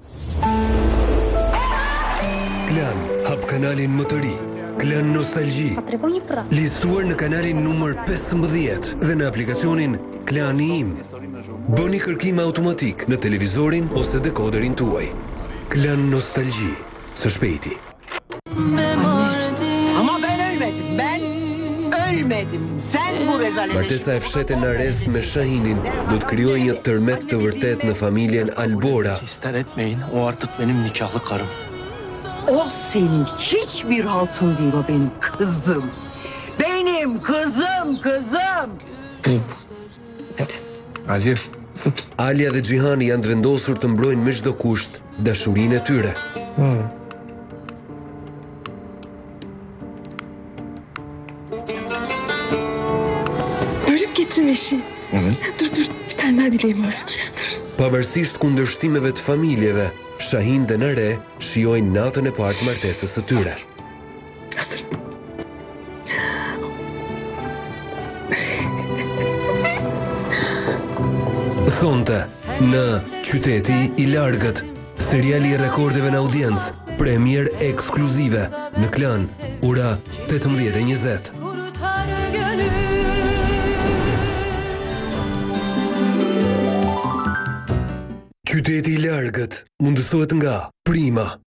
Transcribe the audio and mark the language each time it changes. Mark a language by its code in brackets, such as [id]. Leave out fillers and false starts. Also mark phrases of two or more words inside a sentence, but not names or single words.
[sq] Klan, hap kanalin më të ri. Klan Nostalgji. Listuar në kanalin numër 15 dhe në aplikacionin Klani Im. Bëni kërkim automatik në televizorin ose dekoderin tuaj. Klan Nostalgji. Së shpejti. [tr] Ama ben ölmedim. Sen bu rezaletin. [sq] Martesa e fshete në arrest me Shahinin do të krijojë një tërmet të vërtet në familjen Albora. [tr] İster etmeyin, o artık benim nikahlı karım. O senin hiçbir altın değil, o benim kızım. Benim kızım. Alje. [sq] Alia dhe Gjihani janë të vendosur të mbrojnë me çdo kusht dashurinë e tyre. [tr] Bölüp getirme işi. Dur bir tane daha dileğim var. Dur. [sq] Pavarësisht kundërshtimeve të familjeve, Shahin dhe Nare shijojnë natën e parë të martesës së tyre. [tr] Hazır. [sq] Thonte, në Qyteti i Largët, seriali i rekordeve në audiencë, premier ekskluzive në Klan, ora 18:20. Qyteti i Largët mundësohet nga Prima.